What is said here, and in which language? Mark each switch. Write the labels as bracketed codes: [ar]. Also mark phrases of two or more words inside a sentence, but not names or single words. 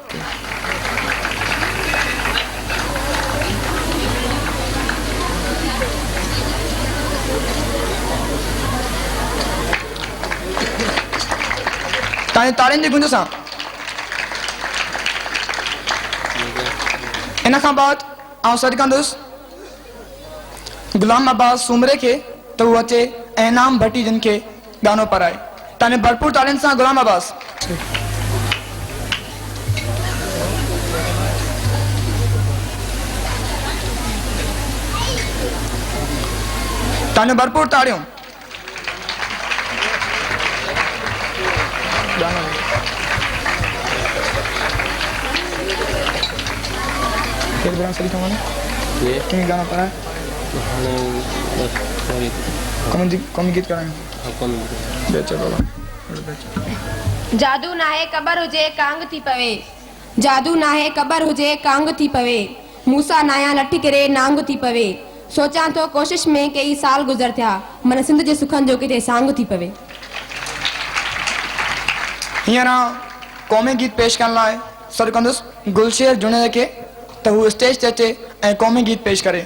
[sd] ताने ताड़ियुनि जी गुंज सां। इन खां बाद आउं सॾु कंदुसि गुलाम अब्बास सूमरे खे त हू अचे ऐं इनाम भट्टी जिन खे गानो पाराए। ताने भरपूर ताड़ियुनि सां गुलाम अब्बास। ताने भरपूर ताड़ियों। गाना पाराए कौमी गीत कराएंगे। जादू नाहे कबर हुजे कांग थी पवे, जादू नाहे कबर हुजे कांग थी पवे, मूसा नाया लठी करे नांग थी पवे, सोचां तो कोशिश में कई साल गुज़र थिया, मन सिंध जे सुखन जो किथे सांग थी पवे। हींअर क़ौमी गीत पेश करण लाइ सॾु कंदुसि गुलशेर जुणे खे त हू स्टेज ते अचे ऐं क़ौमी गीत पेश करे।